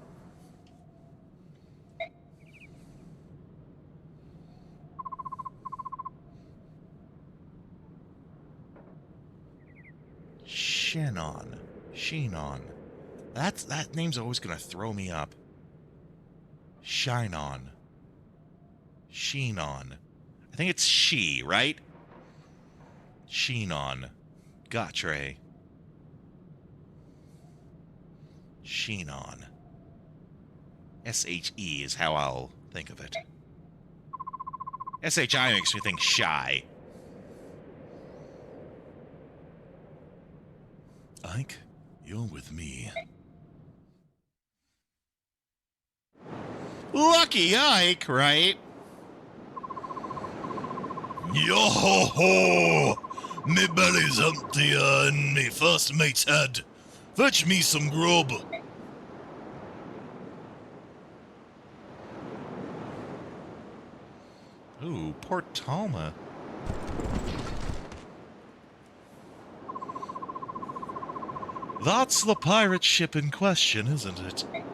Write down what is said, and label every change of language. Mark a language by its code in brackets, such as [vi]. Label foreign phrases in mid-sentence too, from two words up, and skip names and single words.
[en] Sheenon. That name's always gonna throw me up. Sheenon. I think it's she, right? Sheenon. Gatre. Sheenon. S-H-E is how I'll think of it. S-H-I makes me think shy. Ike, you're with me. Lucky Ike, right? Yo-ho-ho! Me belly's empty and me first mate's head. Fetch me some grub. Ooh, Port Talma. That's the pirate ship in question, isn't it?